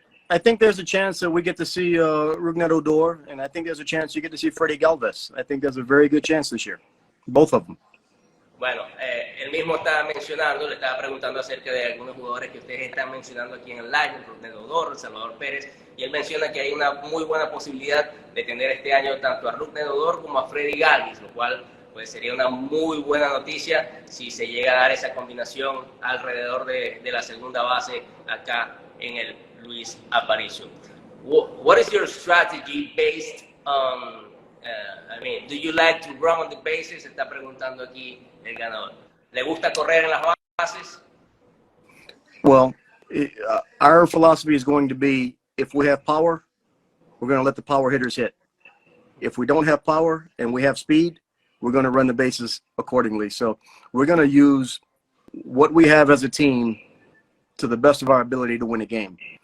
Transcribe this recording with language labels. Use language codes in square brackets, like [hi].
[en] I think there's a chance that we get to see Brugnet Odor, and I think there's a chance you get to see Freddie Galvis. I think there's a very good chance this year, both of them. [es] Bueno, él mismo estaba mencionando, le estaba preguntando acerca de algunos jugadores que ustedes están mencionando aquí en el live, Brugnet Odor, Salvador Pérez, y él menciona que hay una muy buena posibilidad de tener este año tanto a Brugnet Odor como a Freddie Galvis, lo cual pues sería una muy buena noticia si se llega a dar esa combinación alrededor de la segunda base acá en el Luis Aparicio. [en] What is your strategy based on, I mean, do you like to run on the bases? [es] Está preguntando aquí el ganador. ¿Le gusta correr en las bases? [en] Well, our philosophy is going to be, if we have power, we're going to let the power hitters hit. If we don't have power and we have speed, we're going to run the bases accordingly. So we're going to use what we have as a team to the best of our ability to win a game.